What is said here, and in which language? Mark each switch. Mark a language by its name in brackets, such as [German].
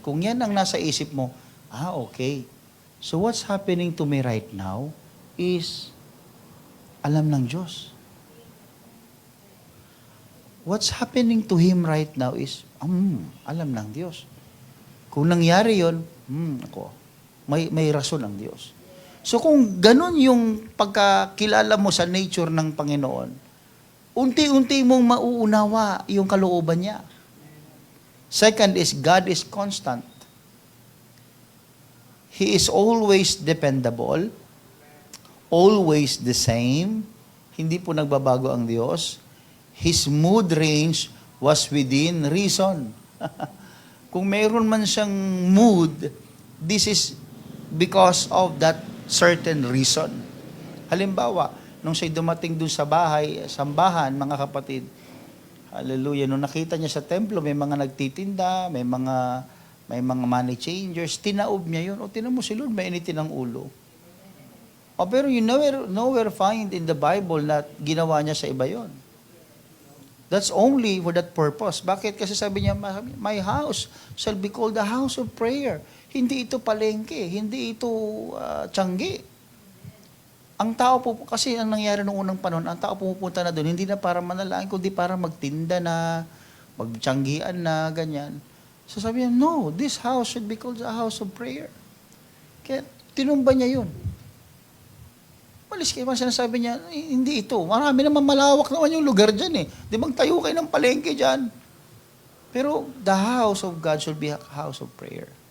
[Filipino] Kung yan ang nasa isip mo, okay. [English] So, what's happening to me right now is [Filipino] alam ng Diyos. [English] What's happening to him right now is, [Filipino] alam ng Diyos. Kung nangyari yun, may rason ang Diyos. So kung ganun yung pagkakilala mo sa nature ng Panginoon, unti-unti mong mauunawa yung kalooban niya. [English] Second is, God is constant. He is always dependable, always the same. [Filipino] Hindi po nagbabago ang Diyos. [English] His mood range was within reason. [Filipino] Kung mayroon man siyang mood, [English] this is because of that certain reason. [Filipino] Halimbawa, nung siya'y dumating dun sa bahay, sambahan, mga kapatid, hallelujah, nung nakita niya sa templo, may mga nagtitinda, may mga money changers, tinaob niya yun. O, tinan mo si Lord, mainitin ang ulo. O, pero [English] you nowhere find in the Bible [Filipino] na ginawa niya sa iba yon. [English] That's only for that purpose. [Filipino] Bakit? Kasi sabi niya, [English] my house shall be called the house of prayer. [Filipino] Hindi ito palengke, hindi ito tiyanggi. Ang tao po, kasi ang nangyari noong unang panahon, ang tao pumupunta na doon, hindi na para manalangin, kundi para magtinda na, magtiyanggian na, ganyan. [English] So [Filipino] sabi niya, [English] no, this house should be called the house of prayer. [Filipino] Kaya tinumba niya yun. Malis kayo, sinasabi niya, hindi ito. Marami naman, malawak naman yung lugar dyan eh. Di magtayo kayo ng palengke dyan. [English] Pero the house of God should be a house of prayer.